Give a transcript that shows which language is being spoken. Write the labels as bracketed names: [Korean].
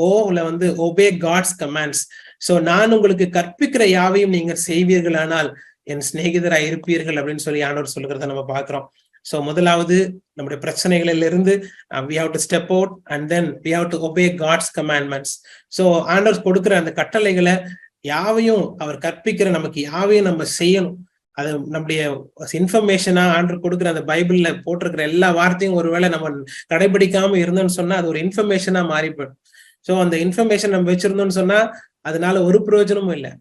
[Tamil] ஓல வந்து [English] Obey God's commands. [Tamil] So நான் உங்களுக்கு கற்பிக்கிற யாவையும் நீங்கள் செய்வீர்களானால் என் சிநேகிதராய் இருப்பீர்கள் அப்படின்னு சொல்லி ஆண்டவர் சொல்லுகிறத நம்ம பார்க்கிறோம். சோ முதலாவது நம்முடைய பிரச்சனைகளில் இருந்து [English] we have to step out and then we have to obey God's commandments. [Tamil] So ஆண்டவர் கொடுக்கிற அந்த கட்டளைகளை யாவையும், அவர் கற்பிக்கிற நமக்கு யாவையும் நம்ம செய்யணும். அது நம்முடைய இன்ஃபர்மேஷனா ஆண்டவர் கொடுக்குற அந்த பைபிள்ல போட்டிருக்கிற எல்லா வார்த்தையும் ஒருவேளை நம்ம கடைபிடிக்காம இருந்தோம்னு சொன்னா அது ஒரு இன்ஃபர்மேஷனா மாறிப்படும். சோ அந்த இன்ஃபர்மேஷன் நம்ம வச்சிருந்தோம்னு சொன்னா அதனால ஒரு பிரயோஜனமும் இல்லை.